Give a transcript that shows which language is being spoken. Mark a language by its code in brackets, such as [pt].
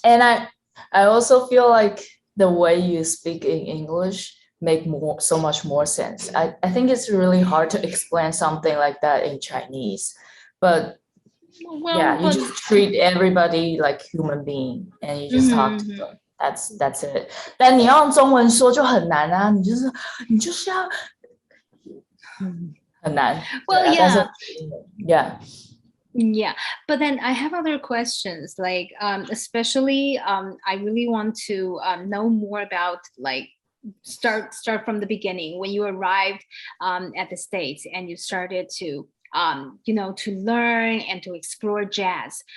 [en] And I also feel like the way you speak in English make so much more sense. I think it's really hard to explain something like that in Chinese, but you just treat everybody like human being and you just talk to them. That's it. [zh] 但你要用中文说就很难啊，你就是要很难。 [en] Well, yeah. Yeah, but then I have other questions, like especially I really want to know more about like start from the beginning when you arrived at the States and you started to to learn and to explore jazz.